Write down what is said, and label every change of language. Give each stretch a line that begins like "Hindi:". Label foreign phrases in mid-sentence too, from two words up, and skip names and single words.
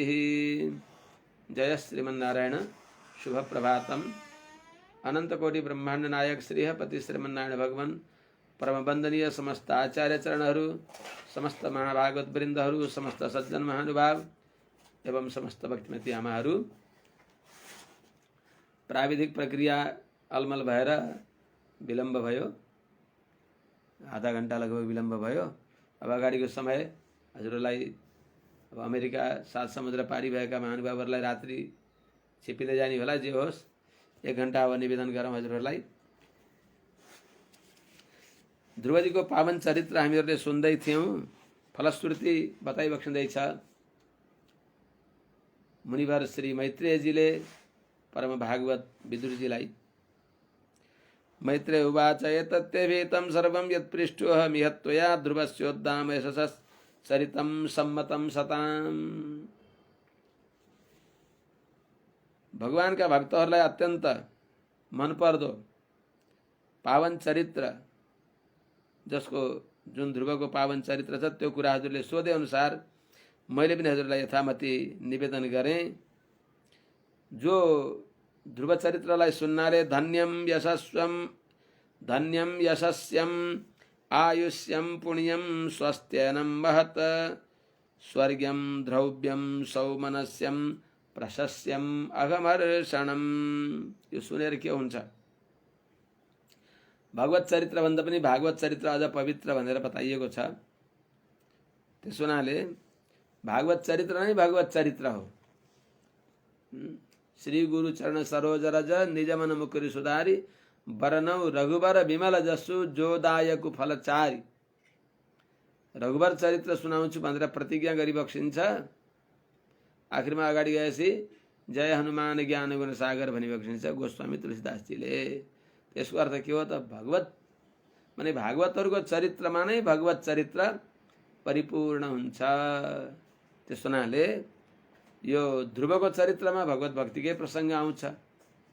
Nepali: जय श्रीमन्नारायण। शुभ प्रभातम। अनंत कोटि ब्रह्मांड नायक श्रीहपति श्रीमन्नारायण भगवान परम वंदनीय समस्त आचार्य चरणहरू, समस्त महाभागवत वृन्दहरू, समस्त सज्जन महानुभाव एवं समस्त भक्तिमती आमाहरू। प्राविधिक प्रक्रिया अलमल भएर विलम्ब भयो, आधा घण्टा लगभग विलम्ब भयो। अब अगाडिको समय हजुरलाई अब अमेरिका 7 समुद्र पारी भएका महानुभावहरूलाई रात्रि छिपिँदै जाने होला। जे होस् 1 घण्टा अब निवेदन गरौँ हजुरहरूलाई। ध्रुवजीको पावन चरित्र हामीहरूले सुन्दै थियौँ। फलश्रुति बताइबक्सिँदैछ। मुनिवर श्री मैत्रेयजीले परम भागवत विदुरजीलाई
Sanskrit: मैत्रेय उवाच एतत्यभीतं सर्वं यत्पृष्टोऽहमिह त्वया ध्रुवस्योद्दाम यशसश्चरितं सम्मतं सताम्।
Nepali: भगवानका भक्तहरूलाई अत्यन्त मनपर्दो पावन चरित्र, जसको जुन ध्रुवको पावन चरित्र छ त्यो कुरा हजुरले सोधे अनुसार मैले पनि हजुरलाई यथामति निवेदन गरेँ। जो ध्रुव चरित्रलाई सुन्नाले
Sanskrit: धन्यम यशस्यम आयुष्यम पुण्यम स्वस्थ्यनं महत स्वर्ग्यं द्रव्यं सौमनस्यं प्रशस्यं अघमर्षणम्।
Nepali: यो सुनेर के हुन्छ? भगवत चरित्र भन्दा पनि भागवत चरित्र अझ पवित्र भनेर बताइएको छ। त्यसो हुनाले भागवत चरित्र नै भगवत चरित्र हो।
Awadhi: श्री गुरु चरण सरोज रज निज मन मुकुरि सुधारी बरनौ रघुबर विमल जसु जोदायकु फलचारी।
Nepali: रघुबर चरित्र सुनाउँछु भनेर प्रतिज्ञा गरिबक्सिन्छ। आखिरमा अगाडि गएपछि
Awadhi: जय हनुमान ज्ञान गुण सागर
Nepali: भनिबक्सिन्छ गोस्वामी तुलसीदासजीले। त्यसको अर्थ के हो त? भगवत माने भागवतहरूको चरित्रमा नै भगवत चरित्र परिपूर्ण हुन्छ। त्यस हुनाले यो ध्रुवको चरित्रमा भगवत भक्तिकै प्रसङ्ग आउँछ।